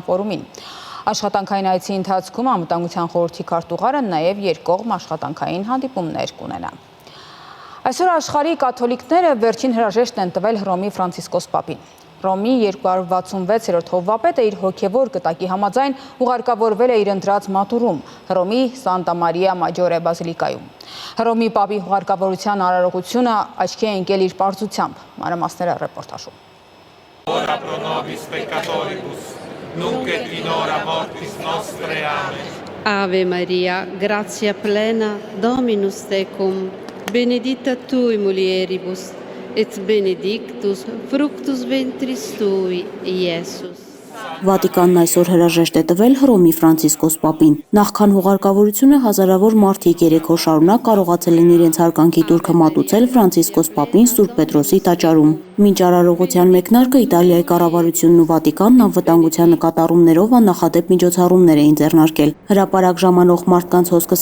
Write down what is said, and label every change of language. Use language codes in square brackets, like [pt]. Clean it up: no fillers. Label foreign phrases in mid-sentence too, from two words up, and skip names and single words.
[hy] ֆորումին։ Աշխատանքային այցի ընթացքում անվտանգության խորհրդի քարտուղարը նաև երկկողմ աշխատանքային հանդիպումներ կունենա։ Այսօր աշխարհի կաթոլիկները վերջին հրաժեշտն են տվել Հռոմի Ֆրանցիսկոս Պապին։ Հռոմի 266-րդ հովվապետը իր հոգևոր կտակի համաձայն ուղարկավորվել է իր ընտրած մատուրում Հռոմի Սանտա Մարիա Մաջորե բազիլիկայում։ Հռոմի Պապի ուղարկավորության արարողությունը աչքի է ընկել իր պարզությամբ։ Մանրամասները ռեպորտաժում։ [la] Ora pro nobis peccatoribus, nunc et in hora mortis nostre. Amen. Ave Maria, gratia plena, Dominus tecum, benedicta tui mulieribus, et benedictus fructus ventris tui, Iesus. [hy] Վատիկանն այսօր հրաժեշտ է տվել Հռոմի Ֆրանցիսկոս Պապին։ Նախքան հուղարկավորությունը հազարավոր մարդիկ 3 օր շարունակ կարողացել են իրենց հարգանքի տուրքը մատուցել Ֆրանցիսկոս Պապին Սուրբ Պետրոսի տաճարում։ Մինչ արարողության մեկնարկը Իտալիայի կառավարությունն ու Վատիկանն անվտանգության նկատառումներով աննախադեպ միջոցառումներ էին ձեռնարկել։ Հրապարակ ժամանող մարդկանց հոսքը